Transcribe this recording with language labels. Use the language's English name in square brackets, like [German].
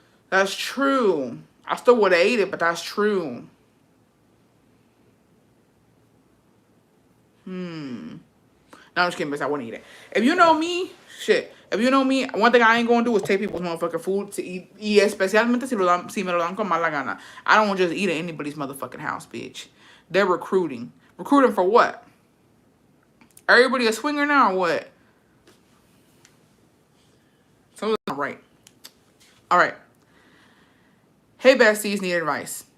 [English] That's true. I still would have ate it, but that's true. No, I'm just kidding, but I wouldn't eat it. If you know me, shit. If you know me, one thing I ain't gonna do is take people's motherfucking food to eat. [Spanish] Y especialmente si me lo dan con mala gana. [English] I don't just eat at anybody's motherfucking house, bitch. They're recruiting. Recruiting for what? Everybody a swinger now or what? Something's not right. All right. Hey, besties, need advice.